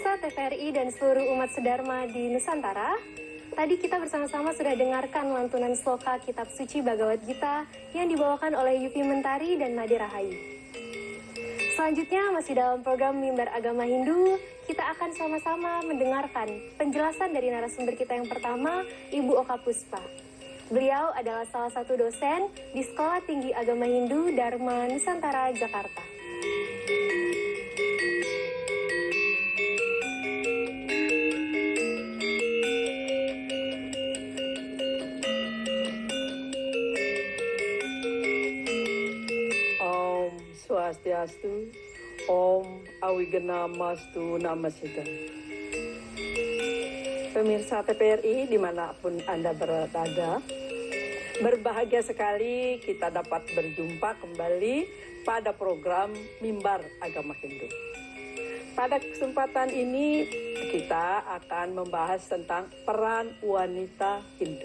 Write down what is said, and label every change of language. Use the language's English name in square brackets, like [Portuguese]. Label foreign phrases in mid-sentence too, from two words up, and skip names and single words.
[Indonesian] TVRI dan seluruh umat sedharma di Nusantara. Tadi kita bersama-sama sudah dengarkan lantunan sloka Kitab Suci Bhagavad Gita yang dibawakan oleh Yufi Mentari dan Made Rahayu. Selanjutnya masih dalam program Mimbar Agama Hindu, kita akan sama-sama mendengarkan penjelasan dari narasumber kita yang pertama, Ibu Oka Puspa. Beliau adalah salah satu dosen di Sekolah Tinggi Agama Hindu Dharma Nusantara, Jakarta. [Sanskrit] Om Swastiastu, Om Awigenamastu Namasidhan. [Indonesian] Pemirsa TVRI dimanapun Anda berada, berbahagia sekali kita dapat berjumpa kembali pada program Mimbar Agama Hindu. Pada kesempatan ini kita akan membahas tentang peran wanita Hindu.